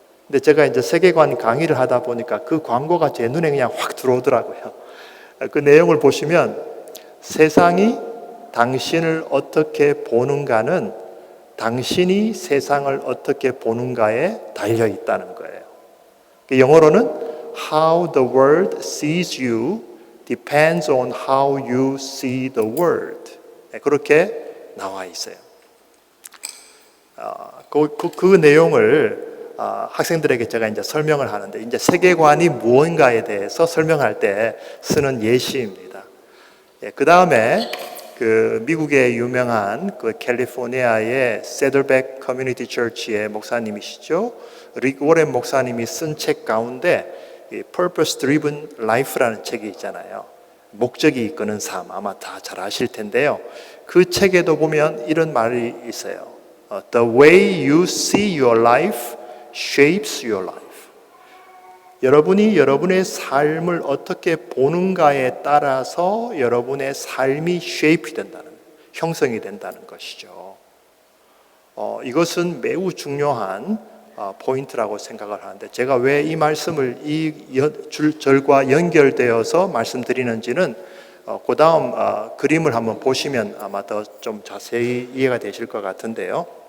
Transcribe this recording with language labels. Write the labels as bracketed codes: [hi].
[ko] 근데 제가 이제 세계관 강의를 하다 보니까 그 광고가 제 눈에 그냥 확 들어오더라고요. 그 내용을 보시면 세상이 당신을 어떻게 보는가는 당신이 세상을 어떻게 보는가에 달려 있다는 거예요. 영어로는 [en] How the world sees you depends on how you see the world. [ko] 그렇게 나와 있어요. 그 내용을 학생들에게 제가 이제 설명을 하는데, 이제 세계관이 무언가에 대해서 설명할 때 쓰는 예시입니다. 그 다음에 그 미국의 유명한 그 캘리포니아의 세들백 커뮤니티 처치의 목사님이시죠. 릭 워렌 목사님이 쓴 책 가운데 Purpose Driven Life라는 책이 있잖아요. 목적이 이끄는 삶, 아마 다 잘 아실 텐데요. 그 책에도 보면 이런 말이 있어요. [en] The way you see your life shapes your life. [ko] 여러분이 여러분의 삶을 어떻게 보는가에 따라서 여러분의 삶이 shape 된다는, 형성이 된다는 것이죠. 이것은 매우 중요한 포인트라고 생각을 하는데, 제가 왜 이 말씀을 이 절과 연결되어서 말씀드리는지는 그 다음 그림을 한번 보시면 아마 더 좀 자세히 이해가 되실 것 같은데요.